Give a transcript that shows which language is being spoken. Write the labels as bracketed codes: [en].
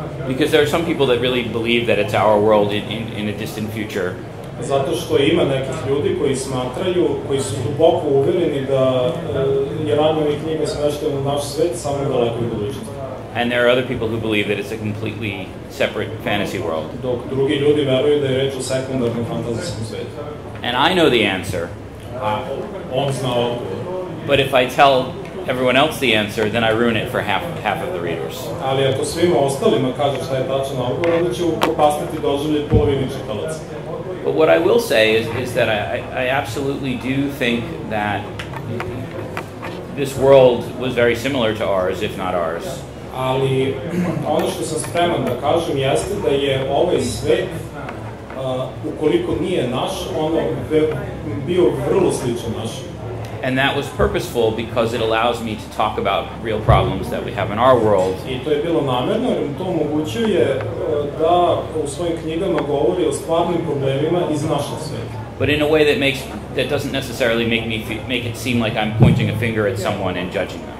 [en] Because there are some people that really believe that it's our world in a distant future. [sr] Zato što ima nekih ljudi koji smatraju, koji su duboko uvereni da je radnje ovih knjiga smeštene u naš svet samo u dalekoj budućnosti. [en] And there are other people who believe that it's a completely separate fantasy world. [sr] Dok drugi ljudi veruju da je reč o sekundarnom fantazijskom svetu. [en] And I know the answer. [sr] A on zna odgovor. [en] But if I tell everyone else the answer, then I ruin it for half of the readers. [sr] Ali ako svima ostalima kažu šta je tačan odgovor, onda će upropastiti doživljaj polovini čitalaca. [en] But what I will say is that I absolutely do think that this world was very similar to ours, if not ours. [sr] Ali ono što sam spreman da kažem jeste da je ovaj svet, ukoliko nije naš, ono bio vrlo sličan naš. [en] And that was purposeful because it allows me to talk about real problems that we have in our world. [sr] I to je bilo namerno jer to omogućuje da u svojim knjigama govori o stvarnim problemima iz našeg sveta. [en] But in a way that doesn't necessarily make it seem like I'm pointing a finger at someone and judging them.